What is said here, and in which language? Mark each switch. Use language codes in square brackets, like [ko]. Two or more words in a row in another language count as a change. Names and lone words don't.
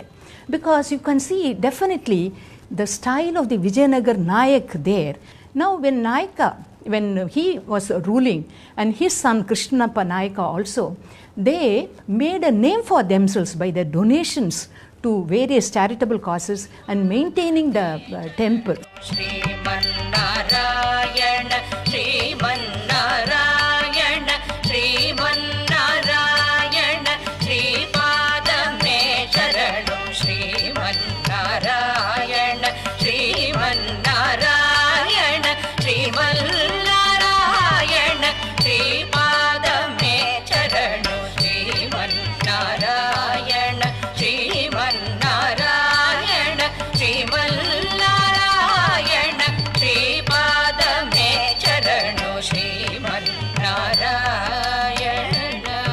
[en] Because you can see definitely the style of the Vijayanagar Nayak there. Now when he was ruling, and his son Krishnappa Nayaka also, they made a name for themselves by their donations to various charitable causes and maintaining the temple. [sa] Srimannarayana, Srimannarayana, Srimannarayana, Sripadame Sharanam, Srimannarayana, Srimannarayana, Srimannarayana, Sripadame Sharanam, Srimannarayana, Srimannarayana, Srimannarayana, Sripadame Sharanam, Srimannarayana.